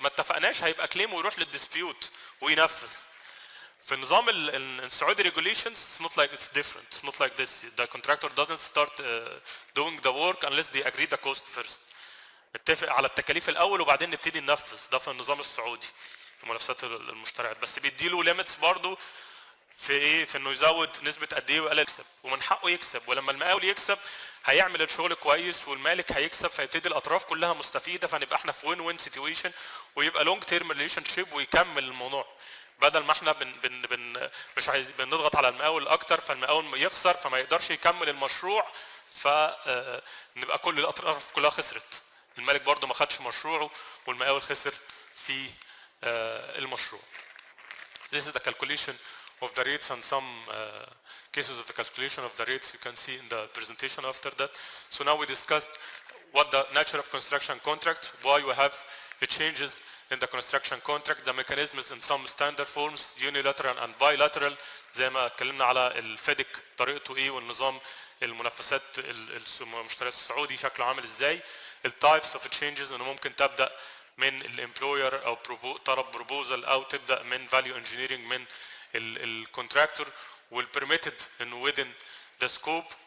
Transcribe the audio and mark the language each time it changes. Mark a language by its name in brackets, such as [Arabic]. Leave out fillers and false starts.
[Arabic] ما اتفقناش هيبقى كليم ويروح للديسبيوت وينفذ. في نظام السعودي [English] regulations it's not like it's different. It's not like this. The contractor doesn't start doing the work unless they agree the cost first. [Arabic] نتفق على التكاليف الاول وبعدين نبتدي ننفذ. ده في النظام السعودي منافسات المشتريات. بس بيديله ليميتس برضه في ايه؟ في انه يزود نسبه قد ايه ويقلل يكسب، ومن حقه يكسب. ولما المقاول يكسب هيعمل الشغل كويس والمالك هيكسب، فيبتدي الاطراف كلها مستفيده، فنبقى احنا في وين سيتويشن، ويبقى لونج تيرم ريليشن شيب ويكمل الموضوع، بدل ما احنا مش بنضغط على المقاول اكتر فالمقاول يخسر فما يقدرش يكمل المشروع، فنبقى كل الاطراف كلها خسرت. المالك برضه ما خدش مشروعه والمقاول خسر في المشروع. [English] This is the calculation of the rates and some cases of the calculation of the rates you can see in the presentation after that. So now we discussed what the nature of construction contract, why we have the changes in the construction contract, the mechanisms in some standard forms, unilateral and bilateral. [Arabic] زي ما اتكلمنا على الفيديك طريقته ايه، والنظام المنافسات المشتريات السعودي شكله عامل ازاي. التايبس اوف تشينجز انه ممكن تبدا من الامبلوير او طلب بروبوزال، او تبدا من فاليو انجينيرنج من الكونتراكتور، والبرميتد انه [English] within the scope.